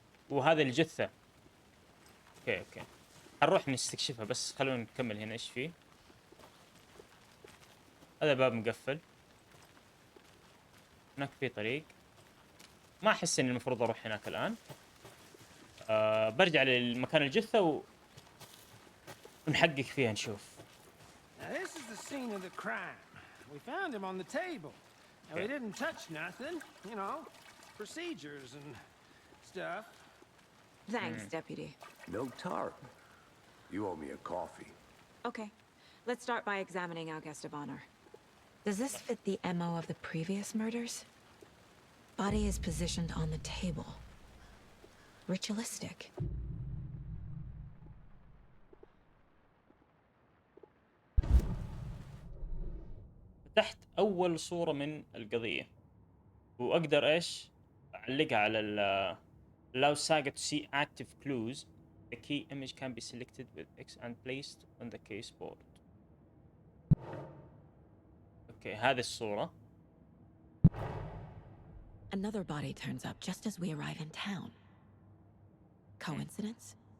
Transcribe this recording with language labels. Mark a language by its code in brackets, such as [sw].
[ar] وهذا الجثة. اوكي هنروح نستكشفها، بس خلونا نكمل هنا ايش فيه. هذا باب مقفل. هناك في طريق. ما احس اني المفروض اروح هناك الان. برجع للمكان الجثة ونحقق فيها نشوف. [en] Now this is the scene of the crime. We found him on the table. Now we didn't touch nothing, you know, procedures and stuff. Thanks, Deputy. No tarp. You owe me a coffee. Okay, let's start by examining our guest of honor. Does this fit the MO of the previous murders? Body is positioned on the table. Ritualistic. [ar] فتحت اول صورة من القضية، واقدر ايش اعلقها على [en] allow Saga to see active clues. The key image can be selected with X and placed on the case board. [ar] اوكي هذه الصورة. [en] Another body turns up just as we arrive in town. Coincidence?